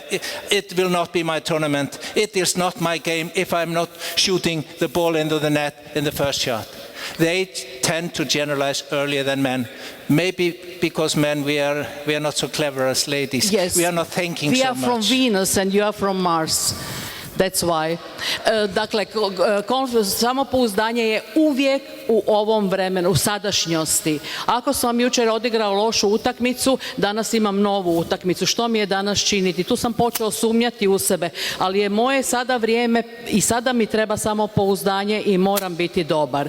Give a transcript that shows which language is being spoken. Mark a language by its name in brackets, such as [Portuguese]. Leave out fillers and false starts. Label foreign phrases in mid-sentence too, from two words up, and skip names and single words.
[English] It will not be my tournament. It is not my game if I'm not shooting the ball into the net in the first shot. They tend to generalize earlier than men. Maybe because men, we are not so clever as ladies. Yes. We are not thinking so much. We are from Venus and you are from Mars. That's why. [Croatian] Dakle, samopouzdanje je uvijek u ovom vremenu, u sadašnjosti. Ako sam jučer odigrao lošu utakmicu, danas imam novu utakmicu. Što mi je danas činiti? Tu sam počeo sumnjati u sebe, ali je moje sada vrijeme i sada mi treba samopouzdanje i moram biti dobar.